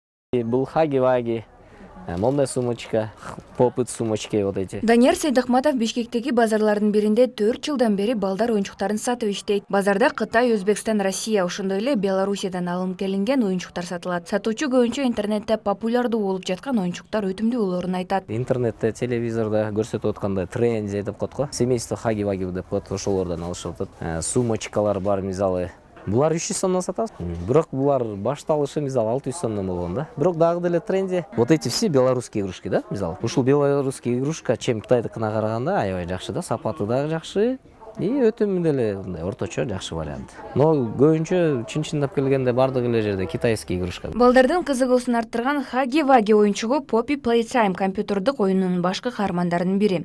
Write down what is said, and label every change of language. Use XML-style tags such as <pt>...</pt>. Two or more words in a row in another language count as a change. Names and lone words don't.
<ru>Был хаги-ваги, модная сумочка, попыт сумочки вот эти.</ru> <ky>Данияр Сайдахматов Бишкектеги базарлардын биринде 4 жылдан бери балдар оюнчуктарын сатып иштейт. Базарда Кытай, Өзбекстан, Россия, ошондой эле Белоруссиядан алынып келинген оюнчуктар сатылат. Сатуучу көбүнчө интернетте популярдуу болуп жаткан оюнчуктар өтүмдүү болоорун айтат. Интернетте, телевизорда көрсөтүп аткандай тренди деп коет го. Семейство хаги-ваги деп коет, ошолордон алышып атат. Сумочкалар бар, мисалы. Булар 300 сомдон сатабыз. Бирок булар башталышы мисалы 600 сомдон болгон да. Бирок дагы деле тренди.</ky> <ru>Вот эти все белорусские игрушки,</ru> <ky>да, мисалы. Ушул</ky> <ru>белорусский игрушка</ru> <ky>чем Кытайдыкына караганда аябай жакшы да, сапаты дагы жакшы. И өтүмү деле мындай орточо жакшы вариант. Но көбүнчө чын-чындап келгенде бардык эле жерде</ky> <ru>китайский игрушка.</ru> <ky>Балдардын кызыгуусун арттырган хаги-ваги оюнчугу Poppy Playtime компьютердик оюнунун башкы каармандарынын бири.</ky>